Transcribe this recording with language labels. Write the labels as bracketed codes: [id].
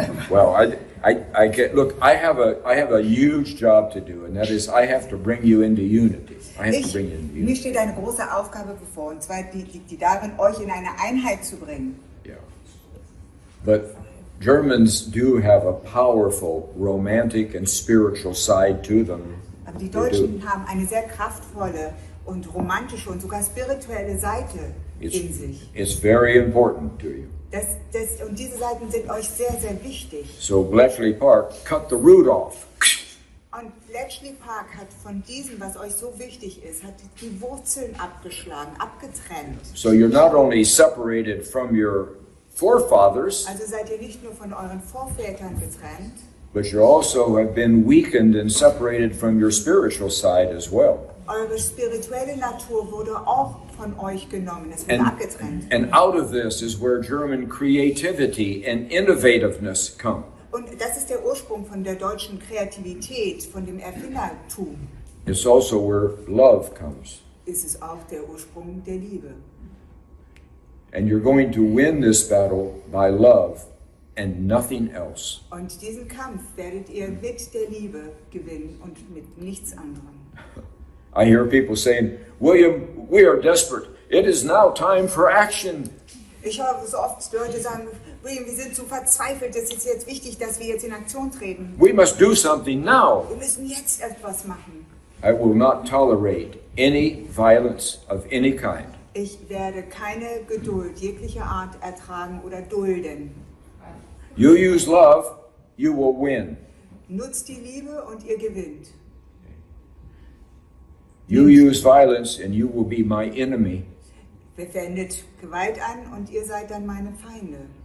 [en] Well, I get, look, I have a huge job to do, and that is I have to bring you into unity. [de] Mir steht eine große Aufgabe bevor, und zwar die darin, euch in eine Einheit zu bringen. [en] Yeah. But Germans do have a powerful romantic and spiritual side to them. [de] Aber die Deutschen haben eine sehr kraftvolle und romantische und sogar spirituelle Seite in sich. [en] It's very important to you. [de] Und diese Seiten sind euch sehr, sehr wichtig. [en] So Bletchley Park cut the root off. [de] Und Bletchley Park hat von diesem, was euch so wichtig ist, hat die Wurzeln abgeschlagen, abgetrennt. [en] So you're not only separated from your forefathers, [de] also seid ihr nicht nur von euren Vorvätern getrennt, [en] but you also have been weakened and separated from your spiritual side as well. [de] Eure spirituelle Natur wurde auch von euch genommen, es wurde abgetrennt. [en] And out of this is where German creativity and innovativeness come. [de] Und das ist der Ursprung von der deutschen Kreativität, von dem Erfindertum. [en] It's also where love comes. [de] Ist es auch der Ursprung der Liebe. [en] And you're going to win this battle by love and nothing else. [de] Und diesen Kampf werdet ihr mit der Liebe gewinnen und mit nichts anderem. [en] I hear people saying, William, we are desperate. It is now time for action. [de] Ich höre so oft Leute sagen, William, wir sind so verzweifelt, es ist jetzt wichtig, dass wir jetzt in Aktion treten. [en] We must do something now. [de] Wir müssen jetzt etwas machen. [en] I will not tolerate any violence of any kind. [de] Ich werde keine Geduld jeglicher Art ertragen oder dulden. [en] You use love, you will win. [de] Nutzt die Liebe und ihr gewinnt. [en] You use violence and you will be my enemy. [de] Wendet Gewalt an und ihr seid dann meine Feinde.